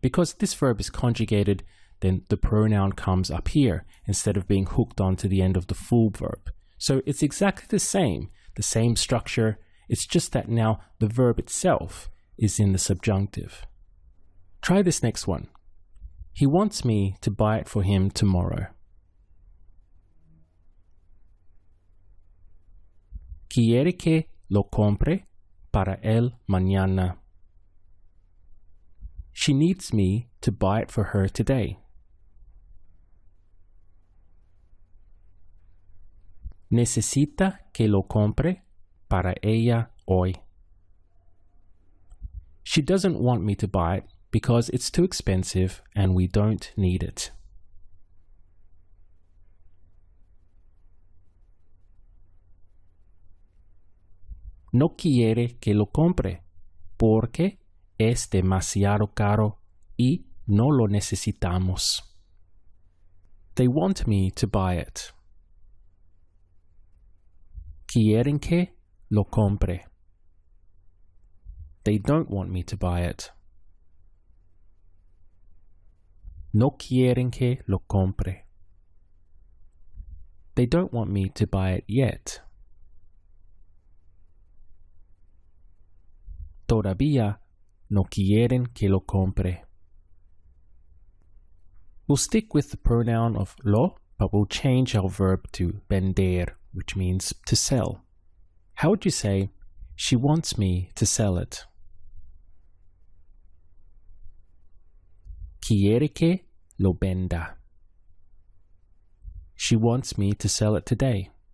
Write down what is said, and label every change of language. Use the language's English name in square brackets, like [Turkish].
[English] Because this verb is conjugated, then the pronoun comes up here instead of being hooked onto the end of the full verb. So it's exactly the same structure. It's just that now the verb itself is in the subjunctive. Try this next one. He wants me to buy it for him tomorrow. [Spanish] Quiere que lo compre para él mañana. [English] She needs me to buy it for her today. [Spanish] Necesita que lo compre para ella hoy. [English] She doesn't want me to buy it because it's too expensive and we don't need it. [Spanish] No quiere que lo compre porque es demasiado caro y no lo necesitamos. [English] They want me to buy it. [Spanish] Quieren que lo compre. [English] They don't want me to buy it. [Spanish] No quieren que lo compre. [English] They don't want me to buy it yet. [Spanish] Todavía no quieren que lo compre. [English] We'll stick with the pronoun of lo, but we'll change our verb to vender, which means to sell. How would you say, she wants me to sell it? [Spanish] Quiere que lo venda. [English] She wants me to sell it today.